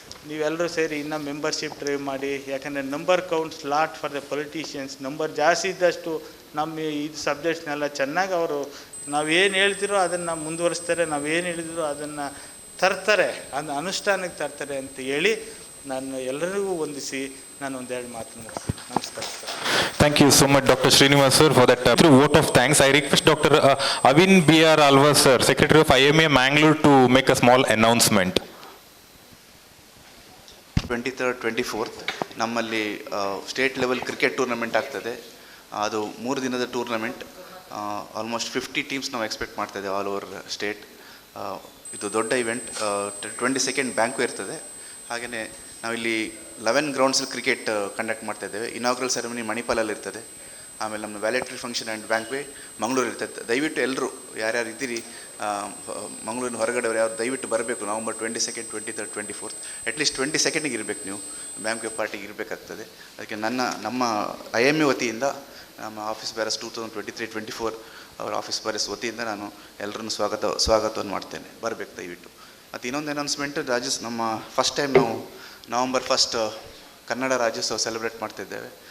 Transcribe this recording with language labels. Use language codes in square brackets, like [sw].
[kn] ನೀವೆಲ್ಲರೂ ಸೇರಿ ಇನ್ನೂ ಮೆಂಬರ್ಶಿಪ್ ಡ್ರೈವ್ ಮಾಡಿ. ಯಾಕಂದರೆ [en] Number counts lot for the politicians. [kn] Number ಜಾಸ್ತಿ ಇದ್ದಷ್ಟು ನಮ್ಮ ಇದು ಸಬ್ಜೆಕ್ಟ್ಸ್ನೆಲ್ಲ ಚೆನ್ನಾಗಿ ಅವರು ನಾವೇನು ಹೇಳ್ತಿರೋ ಅದನ್ನು ಮುಂದುವರಿಸ್ತಾರೆ, ನಾವೇನು ಹೇಳಿದ್ರು ಅದನ್ನು ತರ್ತಾರೆ, ಅದನ್ನು ಅನುಷ್ಠಾನಕ್ಕೆ ತರ್ತಾರೆ ಅಂತ ಹೇಳಿ ನಾನು ಎಲ್ಲರಿಗೂ ವಂದಿಸಿ ನಾನು ಒಂದೆರಡು ಮಾತು ಮುಗಿಸ್ತೀನಿ. ನಮಸ್ಕಾರ sir. [en] Thank you so much, Dr. Srinivas sir, for that through vote of thanks. I request Dr. Avin B.R. Alva sir, Secretary of IMA Mangalore, to make a small announcement. [kn] 23rd, 24th ನಮ್ಮಲ್ಲಿ state level cricket tournament ಆಗ್ತದೆ. ಅದು 3 ದಿನದ tournament. Almost 50 teams ನಾವು expect ಮಾಡ್ತಾಯಿದ್ದೇವೆ all over state. ಇದು ದೊಡ್ಡ event. 22nd bank ಇರ್ತದೆ. ಹಾಗೆಯೇ ನಾವಿಲ್ಲಿ 11 ಗ್ರೌಂಡ್ಸಲ್ಲಿ ಕ್ರಿಕೆಟ್ ಕಂಡಕ್ಟ್ ಮಾಡ್ತಾಯಿದ್ದೇವೆ. ಇನಾಗ್ರಲ್ ಸೆರೆಮನಿ ಮಣಿಪಾಲಲ್ಲಿ ಇರ್ತದೆ. ಆಮೇಲೆ ನಮ್ಮ ವ್ಯಾಲೆಟ್ರಿ ಫಂಕ್ಷನ್ ಆ್ಯಂಡ್ ಬ್ಯಾಂಕ್ವೇ ಮಂಗಳೂರು ಇರ್ತದೆ. ದಯವಿಟ್ಟು ಎಲ್ಲರೂ ಯಾರ್ಯಾರು ಇದ್ದೀರಿ ಮಂಗಳೂರಿನ ಹೊರಗಡೆಯವರು ಯಾರು ದಯವಿಟ್ಟು ಬರಬೇಕು. November 22nd, 23rd, 24th at least 22nd ಇರಬೇಕು. ನೀವು ಬ್ಯಾಂಕ್ವೇ ಪಾರ್ಟಿಗೆ ಇರಬೇಕಾಗ್ತದೆ. ಅದಕ್ಕೆ ನಮ್ಮ IMA ವತಿಯಿಂದ ನಮ್ಮ ಆಫೀಸ್ ಬ್ಯಾರಸ್ 2023-24 ಅವರ ಆಫೀಸ್ ಬ್ಯಾರಸ್ ವತಿಯಿಂದ ನಾನು ಎಲ್ಲರನ್ನು ಸ್ವಾಗತವನ್ನು ಮಾಡ್ತೇನೆ. ಬರಬೇಕು ದಯವಿಟ್ಟು. ಮತ್ತು ಇನ್ನೊಂದು ಅನೌನ್ಸ್ಮೆಂಟ್, ನಮ್ಮ ಫಸ್ಟ್ ಟೈಮ್ ನಾವು ನವಂಬರ್ 1 ಕನ್ನಡ ರಾಜ್ಯೋತ್ಸವ ಸೆಲೆಬ್ರೇಟ್ ಮಾಡ್ತಿದ್ದೇವೆ.